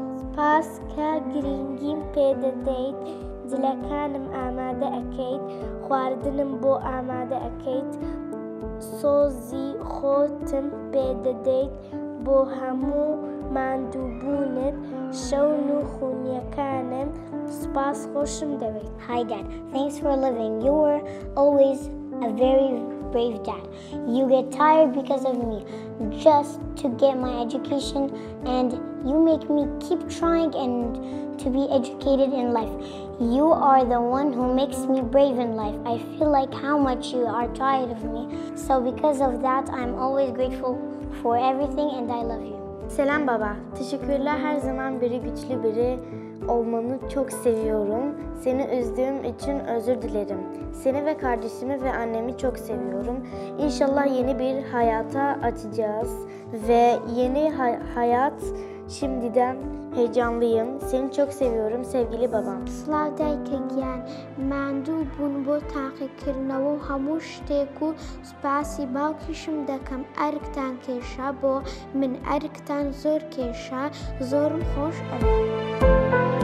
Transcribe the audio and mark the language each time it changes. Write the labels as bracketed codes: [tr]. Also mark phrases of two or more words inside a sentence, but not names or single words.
[ckb] سپاس کە گرنگیم پێدەدەیت، جلەکانم ئامادە ئەەکەیت، خواردنم بۆ ئامادە ئەەکەیت، سۆزی خۆتم پێدەدەیت بۆ هەموو ماندووبوونت، شەون و خونیەکانم سپاس خۆشم دەوێت. [en] Hi Dad, thanks for living. You were always a very brave dad. You get tired because of me, just to get my education, and you make me keep trying and to be educated in life. You are the one who makes me brave in life. I feel like how much you are tired of me. So because of that, I'm always grateful for everything and I love you. [tr] Selam baba. Teşekkürler, her zaman biri güçlü biri olmanı çok seviyorum. Seni üzdüğüm için özür dilerim. Seni ve kardeşimi ve annemi çok seviyorum. İnşallah yeni bir hayata açacağız ve yeni hayat şimdiden heyecanlıyım. Seni çok seviyorum sevgili babam. [ckb] سڵاو دایکە گیان، ماندوو بوون بۆ تاقیکردنەوە و هەموو شتێک و سوپاسی باوکیشم دەکەم. ئەرکتان کێشە بۆ من، ئەرکتان زۆر کێشە، زۆرم خۆش ئەوێ.